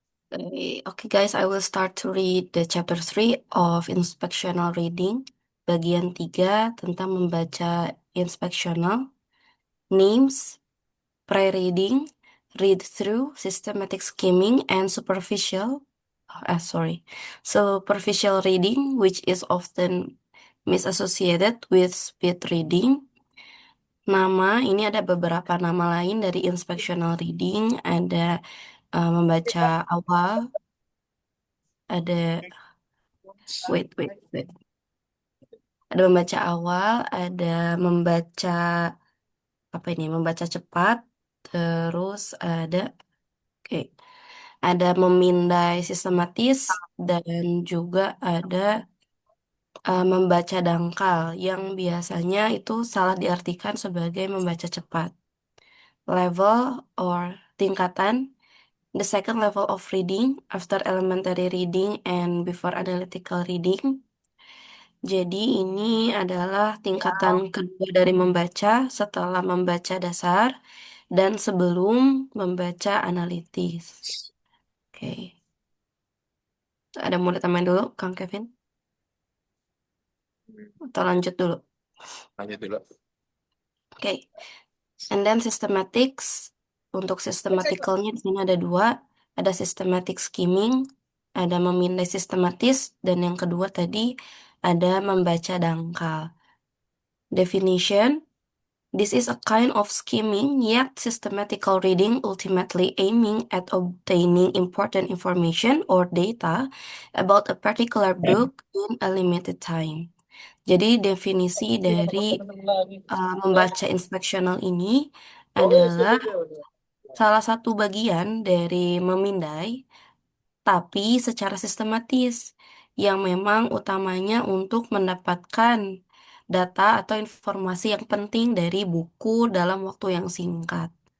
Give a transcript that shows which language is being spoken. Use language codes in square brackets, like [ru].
[en] Okay, guys, I will start to read the chapter 3 of inspectional reading, [id] bagian 3 tentang membaca inspectional, [en] names, pre-reading, read through, systematic skimming, and superficial reading, which is often misassociated with speed reading. [id] Ini ada beberapa nama lain dari inspectional reading. Ada membaca awal, ada [en] wait. [id] Ada membaca awal, ada membaca apa ini? Membaca cepat, terus oke, ada memindai sistematis dan juga ada membaca dangkal yang biasanya itu salah diartikan sebagai membaca cepat. [en] Level or tingkatan. The second level of reading after elementary reading and before analytical reading. [id] Jadi ini adalah tingkatan kedua dari membaca setelah membaca dasar dan sebelum membaca analitis. Oke. Ada mau ditambahin dulu, Kang Kevin? Atau lanjut dulu? Lanjut dulu. [en] Oke. And then systematics. [id] Untuk systematicalnya di sini ada dua. Ada systematic skimming, ada memindai sistematis, dan yang kedua tadi ada membaca dangkal. Definition. [en] This is a kind of skimming yet systematical reading ultimately aiming at obtaining important information or data about a particular book in a limited time. [id] Jadi definisi dari membaca inspectional ini adalah salah satu bagian dari memindai, tapi secara sistematis, yang memang utamanya untuk mendapatkan data atau informasi yang penting dari buku dalam waktu yang singkat.